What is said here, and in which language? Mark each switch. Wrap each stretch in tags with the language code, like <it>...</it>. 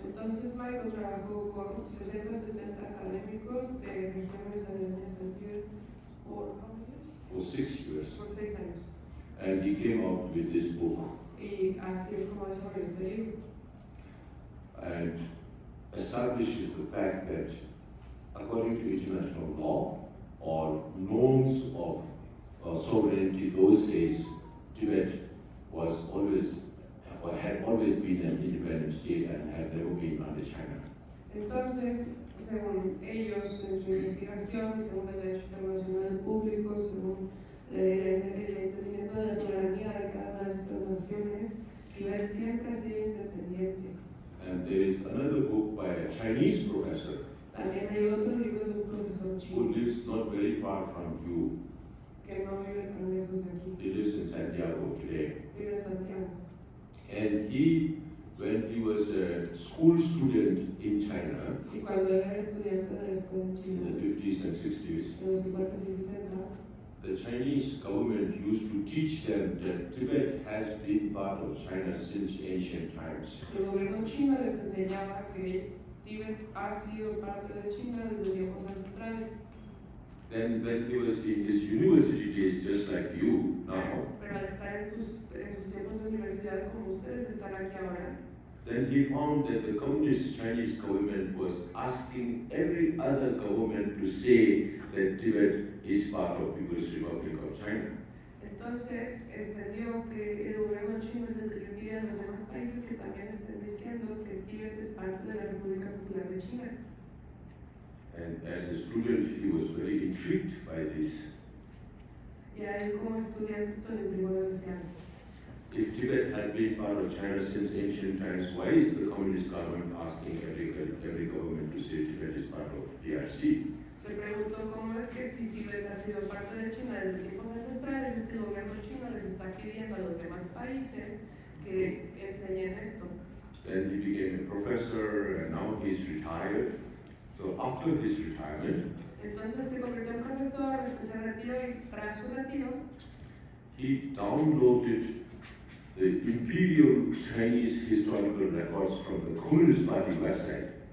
<es>Entonces Michael trabajó con 60 70 académicos de regiones aledañas al Tíbet por</es> <en>For 6 years.</en> <es>Por 6 años.</es> <en>And he came out with this book.</en> <es>Y así es como desarrolló este libro.</es> <en>And establishes the fact that according to international law or norms of sovereignty those days, Tibet was always or had always been an independent state and had never been under China.</en> <es>Entonces, según ellos, en su investigación, y según el derecho internacional público, según el entendimiento de la soberanía de cada una de estas naciones, Tibet siempre ha sido independiente.</es> <en>And there is another book by a Chinese professor</en> <es>También hay otro libro de un profesor</es> <en>who</en> <es>chino</es> <en>lives not very far from you.</en> <es>que no vive tan lejos de aquí,</es> <en>He lives in Santiago today.</en> <es>vive en Santiago.</es> <en>And he, when he was a school student in China</en> <es>Y cuando él era estudiante de la escuela en</es> <en>in</en> <es>China,</es> <en>the 50s and 60s,</en> <es>en los 50s y 60s,</es> <en>the Chinese government used to teach them that Tibet has been part of China since ancient times.</en> <es>el gobierno chino les enseñaba que Tíbet ha sido parte de China desde tiempos ancestrales.</es> <en>Then when he was in his university days, just like you now,</en> <es>Pero al estar en sus tiempos de universidad como ustedes están aquí ahora,</es> <en>then he found that the communist Chinese government was asking every other government to say that Tibet is part of People's Republic of China.</en> <es>entonces entendió que el gobierno chino es el que le pide a los demás países que también estén diciendo que Tíbet es parte de la República Popular de China.</es> <en>And as a student, he was very intrigued by this.</en> <es>Y a él como estudiante esto le intrigó demasiado.</es> <en>If Tibet had been part of China since ancient times, why is the communist government asking every government to say Tibet is part of PRC?</en> <es>Se preguntó cómo es que si Tibet ha sido parte de China desde tiempos ancestrales, es que el gobierno chino les está pidiendo a los demás países que enseñen esto.</es> <en>Then he became a professor and now he's retired. So after his retirement,</en> <es>Entonces se convirtió en profesor, después se retiró y tras su retiro,</es> <en>he downloaded the Imperial Chinese historical records from the Communist Party website.</en>